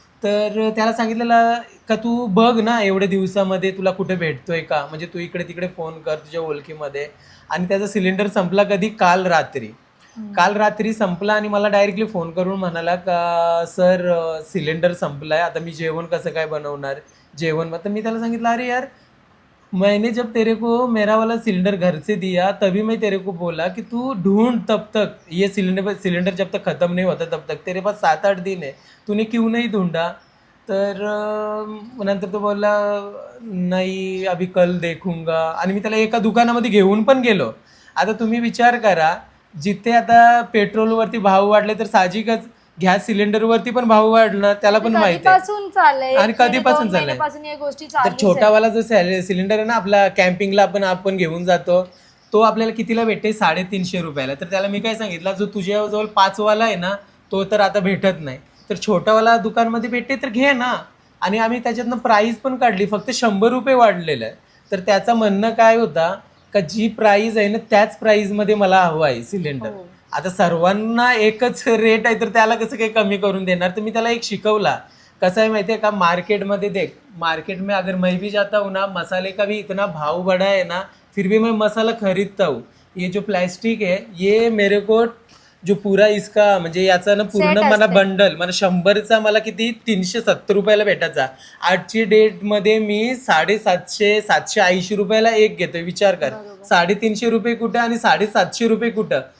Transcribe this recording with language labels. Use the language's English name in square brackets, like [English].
[Marathi] तर त्याला सांगितलेलं का तू बघ ना एवढ्या दिवसामध्ये तुला कुठे भेटतोय का, म्हणजे तू इकडे तिकडे फोन कर तुझ्या ओळखीमध्ये. आणि त्याचा सिलेंडर संपला कधी, काल रात्री संपला, आणि मला डायरेक्टली फोन करून म्हणाला का सर सिलेंडर संपलाय, आता मी जेवण कसं काय बनवणार, जेवण. तर मी त्याला सांगितलं अरे यार, [Hindi] मैंने जब तेरे को मेरा वाला सिलेंडर घर से दिया तभी मैं तेरे को बोला कि तू ढूंढ तब तक, ये सिलेंडर जब तक ख़त्म नहीं होता तब तक, तेरे पास 7-8 दिन है, तूने क्यों नहीं ढूंढा. [Marathi] तर नंतर तो बोलला नाही [Hindi] अभी कल देखूंगा, [Marathi] आणि मी त्याला एका दुकानामध्ये घेऊन पण गेलो. आता तुम्ही विचार करा, जिथे आता पेट्रोलवरती भाव वाढले तर साहजिकच गॅस सिलेंडरवरती पण भाव वाढणार, त्याला पण माहिती आहे. कधीपासून चाललंय, आणि कधीपासून चाललंय. महिन्यापासून या गोष्टी तर चालू. छोटावाला जो सिलेंडर आहे ना आपला कॅम्पिंगला आपण घेऊन जातो, तो आपल्याला कितीला भेटते, 350 रुपयाला. तर त्याला मी काय सांगितलं, जो तुझ्याजवळ 5 वाला आहे ना तो तर आता भेटत नाही, तर छोटावाला दुकानमध्ये भेटते तर घे ना. आणि आम्ही त्याच्यातनं प्राईस पण काढली, फक्त 100 रुपये वाढलेलं आहे. तर त्याचं म्हणणं काय होता का जी प्राईस आहे ना त्याच प्राईसमध्ये मला हवं आहे सिलेंडर. आता सर्वांना एकच रेट आहे तर त्याला कसं काही कमी करून देणार. तर मी त्याला एक शिकवला, कसं आहे माहिती आहे का, [Hindi] मार्केट में देख, मार्केट में अगर मैं भी जाता हूँ ना, मसाले का भी इतना भाव बढ़ा है ना, फिर भी मैं मसाला खरीदता हूँ. ये जो प्लास्टिक है ये मेरे को जो पूरा इसका [Marathi] म्हणजे याचा ना पूर्ण [English] Set [Marathi] मला असते. बंडल मला 100चा मला किती 370 रुपयाला भेटायचा. आजची डेटमध्ये मी 780 रुपयाला एक घेतोय. विचार कर, 350 रुपये कुठं आणि 750 रुपये कुठं.